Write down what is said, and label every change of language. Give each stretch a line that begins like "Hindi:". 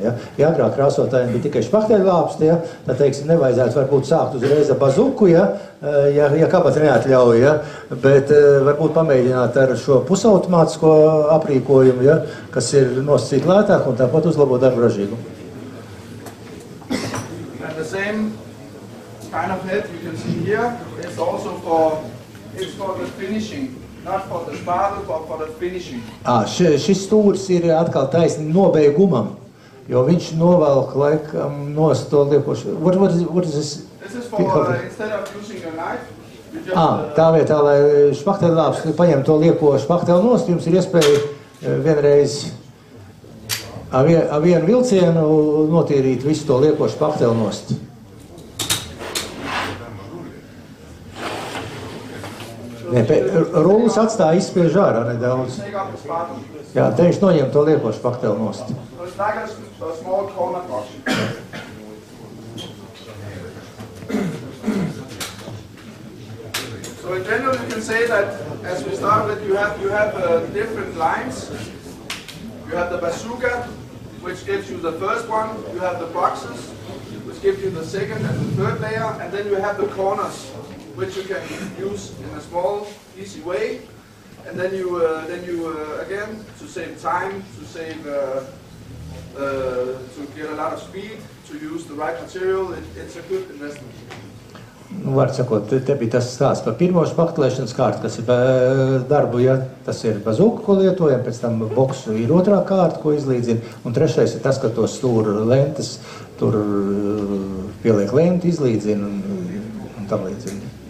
Latvian: Ja, ja agrāk krāsotājiem bija tikai špakteļlāpsti, ja, tad, teiksim, nevajadzētu varbūt sākt uzreiz ar bazuku, ja kabata neatļauj, ja, bet varbūt pamēģināt ar šo pusautomātisko aprīkojumu, ja, kas ir nosacīt lētāk un tāpat uzlabot darbu ražīgumu.
English: And the same kind of head you can see here is also for the finishing, not for the spardle, but for the finishing.
Latvian: Šis stūris ir atkal taisni nobeigumam, jo viņš novelk laikam nost to liekošu.
English: What is this? This is for, instead of using your knife,
Latvian: Tā vietā, lai špakteļlāps paņem to lieko špakteļu nost, jums ir iespēja vienreiz ar vienu vilcienu notīrīt visu to lieko špakteļu nost. Rullis atstāja izspiež ārā nedaudz. Jā, te viņš noņem to lieko špakteļu nost.
English: It's like a small corner box. So in general, you can say that as we start with, you have different lines. You have the bazooka, which gives you the first one. You have the boxes, which give you the second and the third layer, and then you have the corners, which you can use in a small, easy way. And then you again, to save time, to save, to get a lot of speed, to use the right material, it's a good investment.
Latvian: Var sakot, te bija tas stāsts par pirmo špaktelēšanas kārtu, kas ir darbu, ja tas ir bazūka, ko lietojam, pēc tam boksu ir otrā kārta, ko izlīdzina, un trešais ir tas, ka to stūra lentes, tur pieliek lenti, izlīdzina un tam līdzina.